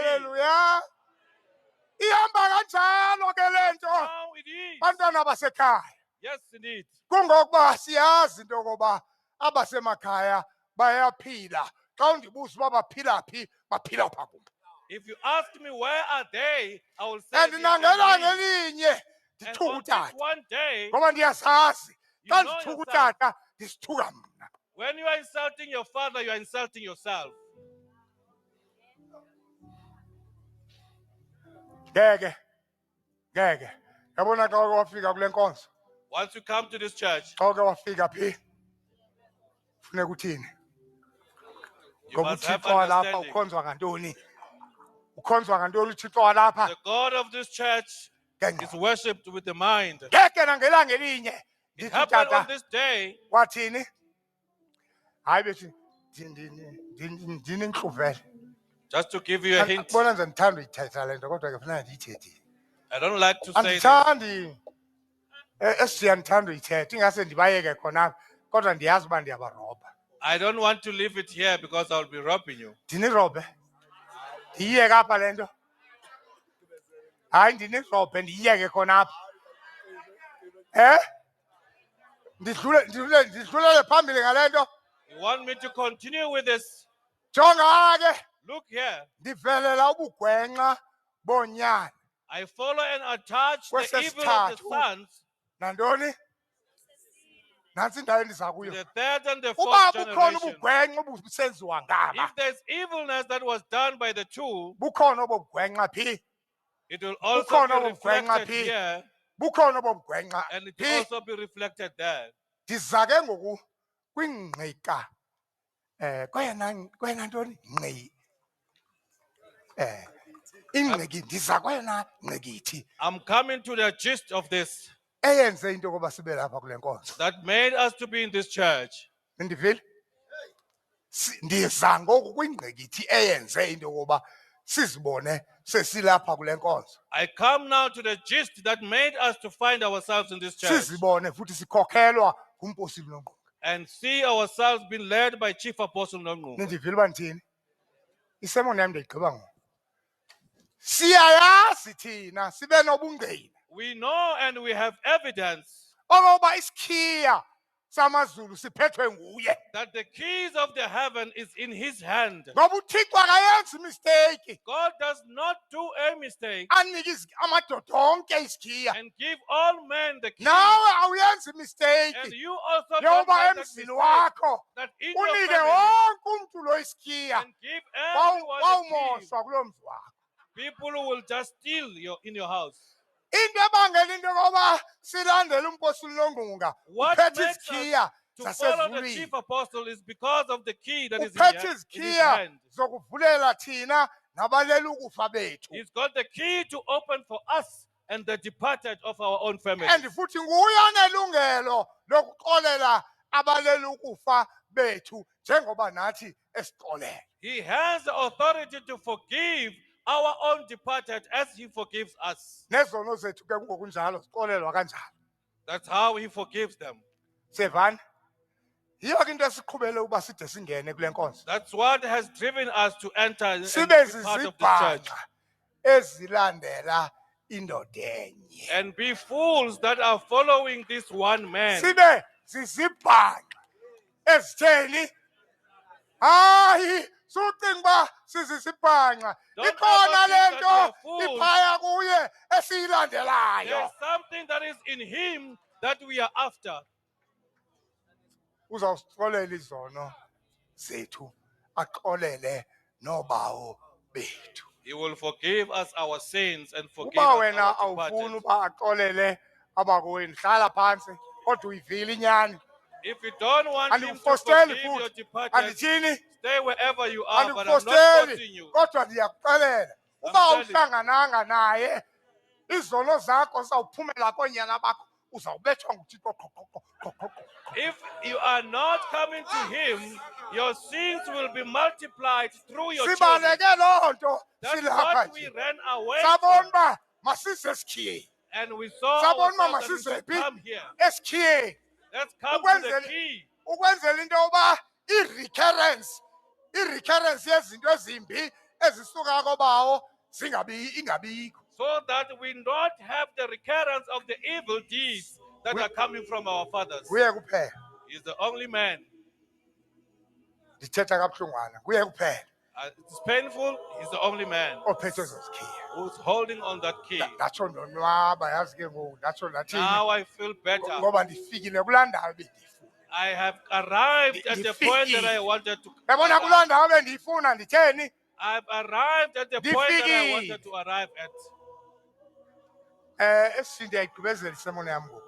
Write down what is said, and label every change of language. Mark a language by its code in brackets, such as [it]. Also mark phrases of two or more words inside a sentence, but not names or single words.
[xh] Haleluya. Ihamba kanjalo ke le nto [en] Now it is. [xh] bantwana basekhaya. [en] Yes, indeed. [xh] Kungokuba siyazi into yokuba abasemakhaya bayaphila. Xa undibuza uba baphila phi, baphila phaa kum. [en] If you ask me where are they, I will say And they are [xh] nangela [en] in me. [xh] ngelinye [en] And [xh] ndithuka [en] on this [xh] utata. [en] one day, [xh] Ngoba ndiyasazi [en] you [xh] xa [en] know [xh] ndithuka [en] yourself. [xh] utata ndisithuka mna. [en] When you are insulting your father, you are insulting yourself. [xh] Ngeke. Yabona xa uke wafika kule nkonzo. [en] Once you come to this church, [xh] Xa uke wafika phi? Funeka uthini? [en] you [xh] Ngoba [en] must have [xh] uThixo walapha [en] understanding. [xh] ukhonzwa ngantoni? Ukhonzwa ngantoni uThixo walapha? [en] The God of this church is [xh] Ngengqondo. [en] worshipped with the mind. [xh] Ngeke nangelanga elinye [en] It [xh] ndithi [en] happened on [xh] utata [en] this day. [xh] wathini? Hayi bethi ndinintluvele. [en] Just to give you a hint, [xh] Bona nje ndithanda uyithetha le nto kodwa ke funeka ndiyithethile. [en] I don't like to say this. [xh] Andithandi esiya ndithanda uyithetha ingase ndibayeke khona apha kodwa ndiyazi uba ndiyabarobha. [en] I don't want to leave it here because I'll be robbing you. [xh] Ndinirobhe. Ndiyiyeke apha le nto. Hayi ndinirobhe ndiyiyeke khona apha. Ndidlulele phambili ngale nto. [en] You want me to continue with this? [xh] Jonga ke [en] Look here. [xh] ndivelela ubugwenxa bonyana. [en] I follow and attach the evil of the [xh] Kwesesithathu. [en] sons [xh] Nantoni? Nantsi indawo endiza [en] to [xh] kuyo. [en] the third and the [xh] Uba [en] fourth [xh] bukhona [en] generation. [xh] ubugwenxa obusenziwa ngaba. [en] If there's evilness that was done by the two, [xh] Bukhona obugwenxa phi? [en] it will also [xh] Bukhona [en] be [xh] obugwenxa [en] reflected [xh] phi? [en] here, [xh] Bukhona obugwenxa [en] and it will [xh] phi? [en] also be reflected there. [xh] Ndiza ke ngoku kwingqika kwena ntoni ngqi ingqiki ndiza kwena ngqikithi [en] I'm coming to the gist of this [xh] eyenze into yokuba sibe lapha kule nkonzo. [en] that made us to be in this church. [xh] Ndivile? Ndiza ngoku kwingqikithi eyenze into yokuba sizibone sesilapha kule nkonzo. [en] I come now to the gist that made us to find ourselves in this church [xh] Sizibone futhi sikhokhelwa ngumposi Nongqunga. [en] and see ourselves being led by Chief Apostle Nongqunga. [xh] Nindivile uba ndithini? Isemoni yam ndiyigqiba ngoku. Siyayazi thina sibe nobungqina [en] We know and we have evidence [xh] okokuba isikhiya samazulu siphethwe nguye. [en] that the keys of the heaven is in his hand. [xh] Ngoba uThixo akayenzi mistake. [en] God does not do a mistake [xh] Anike amadoda onke isikhiya. [en] and give all men the keys. [xh] Nawe awuyenzi mistake. [en] And you also don't [xh] Yoba [en] make that [xh] emzini [en] mistake [xh] wakho [en] that in your [xh] unike [en] family [xh] wonke umntu lo isikhiya. [en] and give everyone the keys. [xh] Wawumoshwa kulo mzi wakho. [en] People who will just steal in your house. [xh] Into ebangela into yokuba silandele umposi Nongqunga [en] What [xh] uphethe [en] makes [xh] izikhiya [en] To follow the [xh] zasezulwini. [en] chief apostle is because of the key that is in [xh] Uphethe [en] his [xh] izikhiya [en] hand. [xh] zokuvulela thina nabalela ukufa bethu. [en] He's got the key to open for us and the departed of our own family. [xh] And futhi nguye onelungelo lokuxolela abalela ukufa bethu njengoba nathi esixolela. [en] He has the authority to forgive our own departed as he forgives us. [xh] Nezono zethu ke kungokunjalo sixolelwa kanjalo. [en] That's how he forgives them. [xh] Sevana? Yiyo ke into esiqhubele uba side singene kule nkonzo. [en] That's what has driven us to enter and be [xh] Sibe [en] part of the church. [xh] zizibhanqa ezilandela indoda enye. [en] And be fools that are following this one man. [xh] Sibe zizibhanqa ezitheni? Hayi, sucinga uba sizisibhanqa. [en] Don't [xh] Ikhona [en] ever think that [xh] lento [en] we are fools. [xh] iphaya kuye esiyilandelayo. [en] There's something that is in him that we are after. [xh] Uzawusixolela izono zethu, axolele nobawo bethu. [en] He will forgive us our sins and forgive [xh] Uba [en] us [xh] wena [en] our [xh] awufuni [en] departed. [xh] uba axolele abakowenu, hlala phantsi kodwa uyivile inyani. [en] If you don't want him to [xh] Andikufosteli [en] forgive your [xh] futhi. [en] departed, [xh] Andithini? [en] stay wherever you are, but I'm not [xh] Andikufosteli [en] forcing you. [xh] kodwa ndiyakuxelela. Uba [en] telling you. [xh] awuhlangananga naye, izono zakho zizawuphumela koonyana bakho, uzawubethwa nguThixo qho, qho, qho, qho, qho, qho. [en] If you are not coming to him, your sins will be multiplied through your children. [xh] Sibaleke loo nto [en] That's [xh] silapha [en] what we [xh] nje. [en] ran away [xh] Sabona [en] from. [xh] uba masise esikhiyeni. [en] And we saw [xh] Sabona uba [en] ourselves that we should [xh] masisephi [en] come here. [xh] esikhiyeni. [en] Let's come to the [xh] Ukwenzela [en] key. [xh] ukwenzela into yoba i-recurrence yezinto ezimbi ezisuka kobawo ingabikho. [en] So that we not have the recurrence of the evil deeds that are coming from our fathers. [xh] Kuye kuphela. [en] He's the only man. [xh] Ndithetha kabuhlungwana. Kuye kuphela [en] It's painful. He's the only man [xh] ophethe ezo zikhiya. [en] who's holding on that key. [xh] Ndatsho ndonwaba yazi ke ngoku ndatsho ndathini [en] Now I feel better. [xh] ngoba ndifikile kulaa ndawo bendiyifuna. [en] I have arrived at the point that I wanted to [xh] Yabona [en] arrive. [xh] kulaa ndawo bendiyifuna nditheni? [en] I've arrived at the point that I wanted to arrive at. [xh] Esi ndiyayigqibezela isemoni yam ngoku.